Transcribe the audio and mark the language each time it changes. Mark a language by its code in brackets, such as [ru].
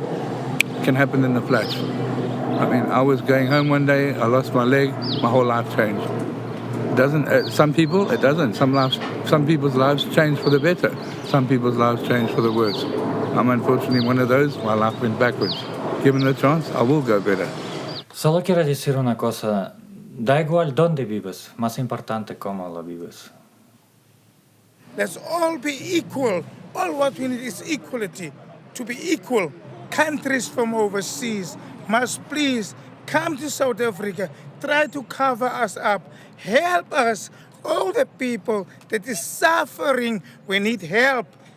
[en] It can happen in a flash. I mean, I was going home one day, I lost my leg, my whole life changed. It doesn't, some people, it doesn't. Some people's lives change for the better. Some people's lives change for the worse. I'm unfortunately one of those. My life went backwards. Given the chance, I will go better. [es] Solo quiero decir una cosa. Da igual dónde vives, más importante cómo lo vives. [en] Let's all be equal. All what we need is equality. To be equal. Countries from overseas must please come to South Africa, try to cover us up, help us. All the people that is suffering, we need help.